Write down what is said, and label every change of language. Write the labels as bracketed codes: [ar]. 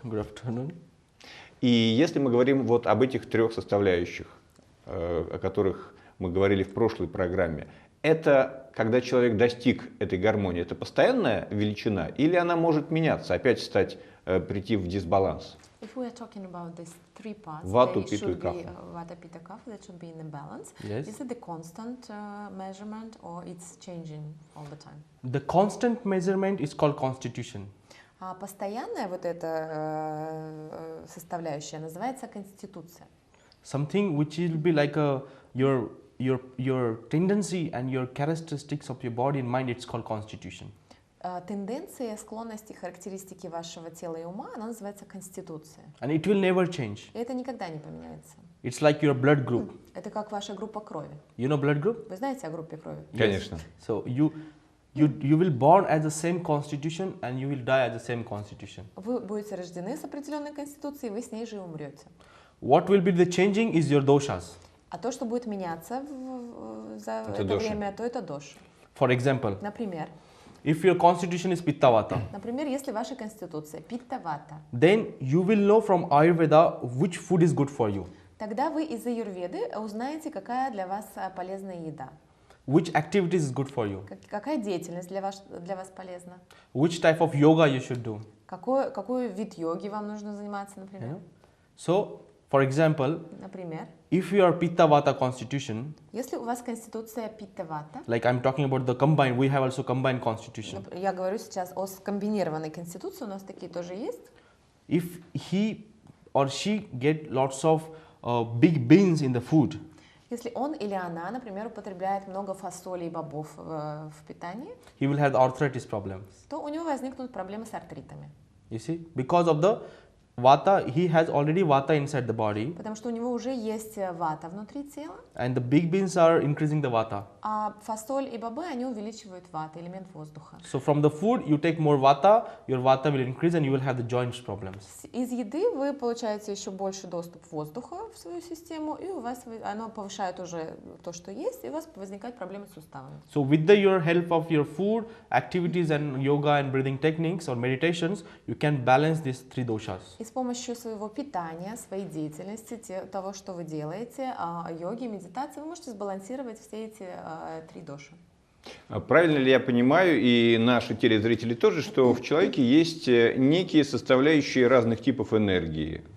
[en] Good afternoon. [ru] И если мы говорим вот об этих трех составляющих, о которых мы говорили в прошлой программе, это когда человек достиг этой гармонии, это постоянная величина или она может меняться, опять прийти в дисбаланс? [en] If we are talking about these three parts, Vata, they Pitta, should be Kapha. Vata, Pitta, Kapha, that should be in a balance. Yes. Is it the constant measurement or it's changing all the time? The constant measurement is called constitution. [ru] А постоянная вот эта составляющая называется конституция. [en] Something which will be like your tendency and your characteristics of your body and mind. It's called constitution. [ru] Тенденции, склонности, характеристики вашего тела и ума, она называется конституция. [en] And it will never change. [ru] И это никогда не поменяется. [en] It's like your blood group. [ru] Это как ваша группа крови. [en] You know blood group? [ru] Вы знаете о группе крови? Конечно. [en] So you will born as the same constitution and you will die as the same constitution. [ru] Вы будете рождены с определенной конституцией, вы с ней же и умрете. [en] What will be the changing is your doshas. [ru] А то, что будет меняться за это доша. время, то это доша. [en] For example, [ru] Например, [en] if your constitution is pitta vata, [ru] если ваша конституция питта-вата, [en] then you will know from Ayurveda which food is good for you. [ru] тогда вы из аюрведы узнаете, какая для вас полезная еда. [en] Which activities is good for you? [ru] Какая деятельность для вас полезна? [en] Which type of yoga you should do? [ru] Какой вид йоги вам нужно заниматься, [en] You [ru] например? [en] know? So, for example, [ru] Например, [en] if you are pitta vata constitution, [ru] если у вас конституция питта-вата, [en] like I'm talking about the combined, we have also combined constitution. [ru] я говорю сейчас о скомбинированной конституции, у нас такие тоже есть. [en] If he or she get lots of big beans in the food, [ru] Если он или она, например, употребляет много фасоли и бобов в питании, [en] he will have arthritis problems. [ru] то у него возникнут проблемы с артритами. [en] You see, because of the vata, he has already vata inside the body, [ru] Потому что у него уже есть вата внутри тела, [en] and the big beans are increasing the vata. [ru] а фасоль и бобы, они увеличивают вату, элемент воздуха. [en] So from the food, you take more vata, your vata will increase, and you will have the joints problems. [ru] Из еды вы получаете еще больше доступ воздуха в свою систему, и у вас оно повышает уже то, что есть, и у вас возникают проблемы с суставами. [en] So with your help of your food, activities and yoga and breathing techniques or meditations, you can balance these three doshas. [ru] И с помощью своего питания, своей деятельности, того, что вы делаете, йоги, медитации, вы можете сбалансировать все эти три доши. Правильно ли я понимаю, и наши телезрители тоже, что в человеке есть некие составляющие разных типов энергии?